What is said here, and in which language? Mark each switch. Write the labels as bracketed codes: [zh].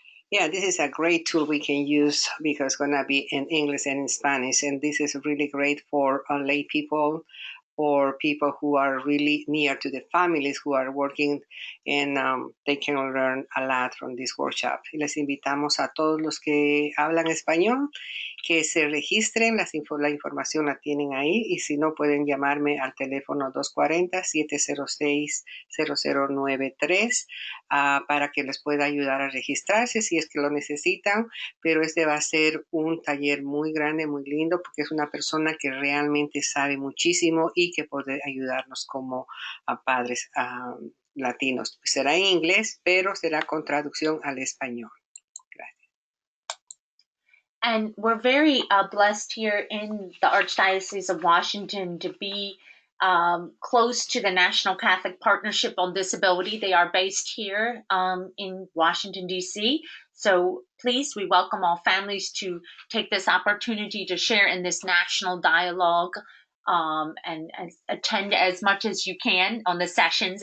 [en] Yeah, this is a great tool we can use because it's going to be in English and in Spanish. And this is really great for lay people or people who are really near to the families who are working, and they can learn a lot from this workshop. [es] Y les invitamos a todos los que hablan español que se registren, la información la tienen ahí, y si no pueden llamarme al teléfono 240-706-0093 para que les pueda ayudar a registrarse si es que lo necesitan, pero este va a ser un taller muy grande, muy lindo, porque es una persona que realmente sabe muchísimo y que puede ayudarnos como padres latinos. Será en inglés, pero será con traducción al español. [en] And we're very blessed here in the Archdiocese of Washington to be close to the National Catholic Partnership on Disability. They are based here in Washington, D.C. So please, we welcome all families to take this opportunity to share in this national dialogue and attend as much as you can on the sessions.